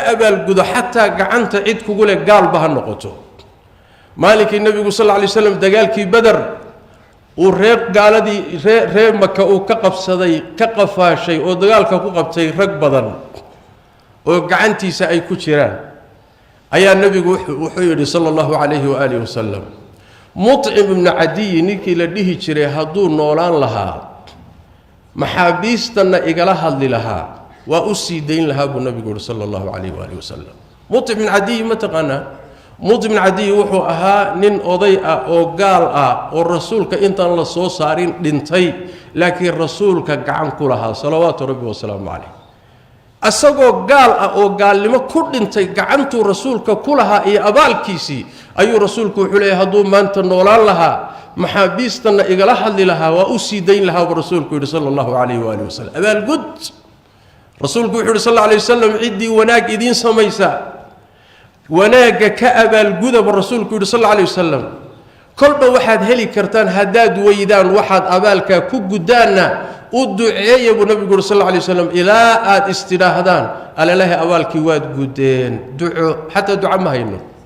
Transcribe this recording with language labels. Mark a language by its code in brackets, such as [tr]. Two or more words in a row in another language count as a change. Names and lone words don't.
[so] abaal gudo xataa gacanta cid kugu leh gaalba ha noqoto maalikii nabigu [ar] صلى الله عليه وسلم [so] dagaalkii badar uu gaaladii reer maka uu ka qabsaday ka qafaashay oo dagaalka ku qabtay rag badan oo gacantiisa ay ku jiraan ayaa nabigu wuxuu yidhi [ar] صلى الله عليه وآله وسلم [so] Mut'im ibn Adiy ninkii la dhihi jiray hadduu noolaan lahaa maxaabiistana igala hadli lahaa waa u sii dayn lahaa buu nabigu yidhi [ar] صلى الله عليه وآله وسلم [so] Mut'im ibn Adiy ma taqaanaa Mut'im ibn Adiy wuxuu ahaa nin oday ah oo gaal ah oo rasuulka intaan la soo saarin dhintay laakiin rasuulka gacan ku lahaa [ar] صلوات ربي وسلام عليه [so] asagoo gaal ah oo gaalnimo ku dhintay gacantuu rasuulka ku lahaa iyo abaalkiisii ayuu rasuulku wuxuu leeyahay hadduu maanta noolaan lahaa maxaabiistana igala hadli lahaa waa u sii dayn lahaa buu rasuulku yidhi [ar] صلى الله عليه وآله وسلم [so] abaalgud rasuulku wuxuu yidhi [ar] صلى الله عليه وسلم [so] ciddii wanaag idiin samaysa wanaaga ka abaalguda buu rasuulku yidhi [ar] صلى الله عليه وسلم [so] kolba waxaad heli kartaan haddaad weydaan waxaad abaalkaa ku gudaanna u duceeya buu nabigu yidhi [ar] صلى الله عليه وسلم [so] ilaa aad istidhaahdaan alalahi abaalkii waad gudeen duco xataa duca ma hayno